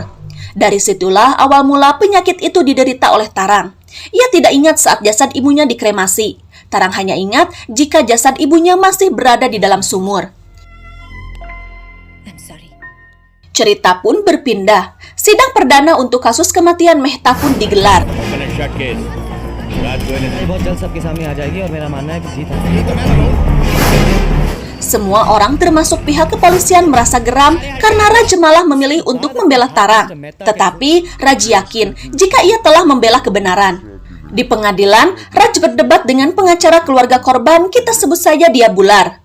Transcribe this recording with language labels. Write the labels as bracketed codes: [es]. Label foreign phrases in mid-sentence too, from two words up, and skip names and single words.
[id] Dari situlah awal mula penyakit itu diderita oleh Tarang. Ia tidak ingat saat jasad ibunya dikremasi. Tarang hanya ingat jika jasad ibunya masih berada di dalam sumur. Cerita pun berpindah. Sidang perdana untuk kasus kematian Mehta pun digelar. [hi] बहुत जल्द सबके सामने आ जाएगी और मेरा मानना है कि जीत [id] Semua orang termasuk pihak kepolisian merasa geram karena Raj malah memilih untuk membela Tarang. Tetapi Raj yakin jika ia telah membela kebenaran. Di pengadilan, Raj berdebat dengan pengacara keluarga korban, kita sebut saja dia Bular.